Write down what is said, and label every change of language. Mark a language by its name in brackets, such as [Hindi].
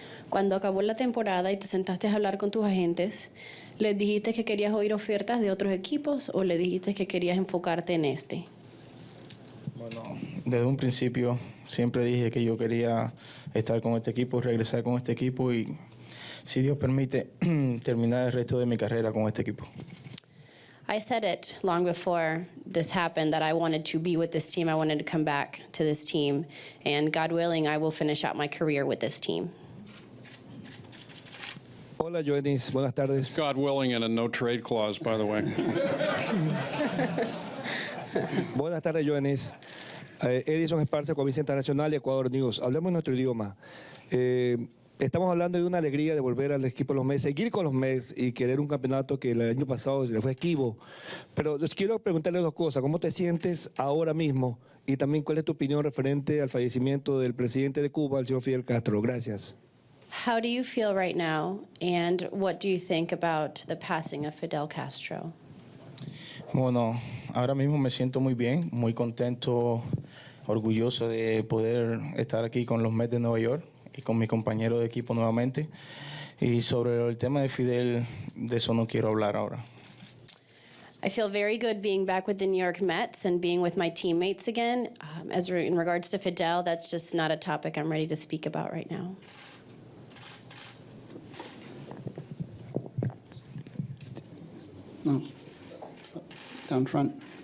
[Spanish] Cuando acabó la temporada y te sentaste a hablar con tus agentes, ¿les dijiste que querías oír ofertas de otros equipos o le dijiste que querías enfocarte en este? Bueno, desde un principio siempre dije que yo quería estar con este equipo, regresar con este equipo y, si Dios permite, terminar el resto de mi carrera con este equipo. [English] I said it long before this happened that I wanted to be with this team. I wanted to come back to this team. And God willing, I will finish out my career with this team. [Spanish] Hola, Yoenis. Buenas tardes. [English] God willing, and a no-trade clause, by the way. [Spanish] Buenas tardes, Yoenis. Edison Esparza, Comisión Internacional y Ecuador News. Hablemos nuestro idioma. Estamos hablando de una alegría de volver al equipo de los Mets, seguir con los Mets y querer un campeonato que el año pasado le fue esquivo. Pero les quiero preguntarle dos cosas. ¿Cómo te sientes ahora mismo? Y también, ¿cuál es tu opinión referente al fallecimiento del presidente de Cuba, el señor Fidel Castro? Gracias. [English] How do you feel right now? And what do you think about the passing of Fidel Castro? [Spanish] Bueno, ahora mismo me siento muy bien, muy contento, orgulloso de poder estar aquí con los Mets de Nueva York y con mis compañeros de equipo nuevamente. Y sobre el tema de Fidel, de eso no quiero hablar ahora. [English] I feel very good being back with the New York Mets and being with my teammates again. In regards to Fidel, that's just not a topic I'm ready to speak about right now. No. Down front.